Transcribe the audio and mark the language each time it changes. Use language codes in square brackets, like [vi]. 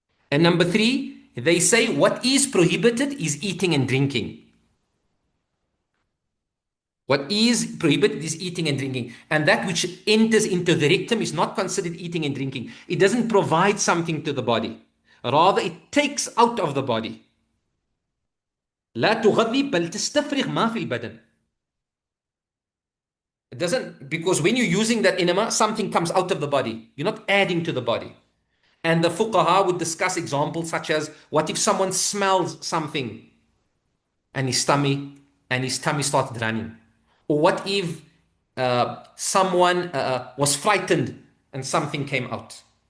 [en] And number three, they say what is prohibited is eating and drinking. What is prohibited is eating and drinking. And that which enters into the rectum is not considered eating and drinking. It doesn't provide something to the body. Rather, it takes out of the body. [ar] لا تغذي بل تستفرغ ما في البدن. [en] It doesn't, because when you're using that enema, something comes out of the body. You're not adding to the body. And the fuqaha would discuss examples such as, what if someone smells something and his tummy started running? Or what if someone was frightened and something came out?